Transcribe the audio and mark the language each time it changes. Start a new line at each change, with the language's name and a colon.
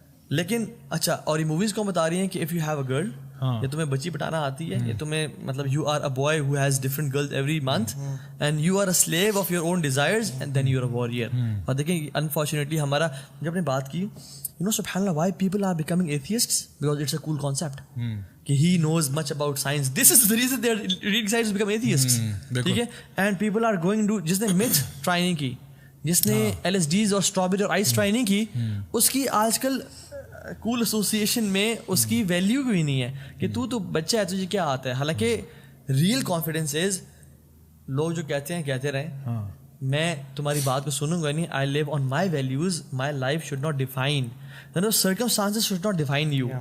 Urdu: لیکن اچھا, اور یہ موویز کو بتا رہی ہیں کہ
English: if you have a girl,
Urdu: یہ تمہیں بچی پٹانا آتی ہے, یہ تمہیں مطلب
English: You are a boy who has different girls every month and you are a slave of your own desires and then you are a warrior.
Urdu: اور دیکھیں انفارچونیٹلی ہمارا جب نے بات کی,
English: You know سبحان اللہ why people are becoming atheists, because it's a cool concept کہ he knows much about science. This is the reason they are reading science to become atheists.
Urdu: ٹھیک ہے,
English: and people are going to,
Urdu: جس نے میتھ ٹرائی نہیں کی, جس نے LSDs اور اسٹرابیری اور آئس ٹرائی نہیں کی, اس کی آج کل کول ایسوسیشن میں اس کی ویلیو بھی نہیں ہے کہ تو بچہ ہے, تجھے کیا آتا ہے.
English: حالانکہ real confidence is,
Urdu: لوگ جو کہتے ہیں کہتے رہیں, میں تمہاری بات کو سنوں گا نہیں,
English: I live on my values, my life should not define, circumstances should not define you.